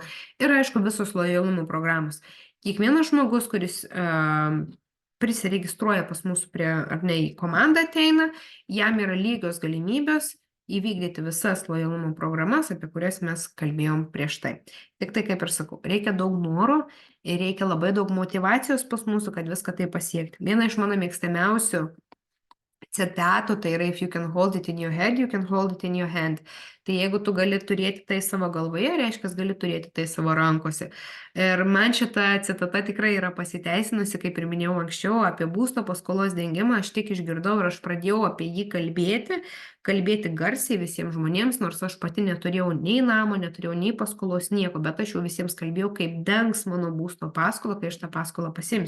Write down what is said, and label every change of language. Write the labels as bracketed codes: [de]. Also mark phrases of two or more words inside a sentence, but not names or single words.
[lt] Ir aišku, visos lojalumo programos. Kiekvienas žmogus, kuris prisiregistruoja pas mūsų į komandą ateina, jam yra lygios galimybės įvykdyti visas lojalumo programas, apie kurias mes kalbėjom prieš tai. Tik tai, kaip ir sakau, reikia daug noro ir reikia labai daug motyvacijos pas mūsų, kad viską tai pasiekti. Viena iš mano mėgstamiausių citatų, tai yra [en] if you can hold it in your head, you can hold it in your hand. [lt] Tai jeigu tu gali turėti tai savo galvoje, reiškia, gali turėti tai savo rankose. Ir man šita citata tikrai yra pasiteisinusi, kaip ir minėjau anksčiau, apie būsto paskolos dengimą. Aš tik išgirdau ir aš pradėjau apie jį kalbėti garsiai visiems žmonėms, nors aš pati neturėjau nei namo, neturėjau nei paskolos, nieko, bet aš jau visiems kalbėjau, kaip dengs mano būsto paskolą, kai aš tą paskolą pasimsiu.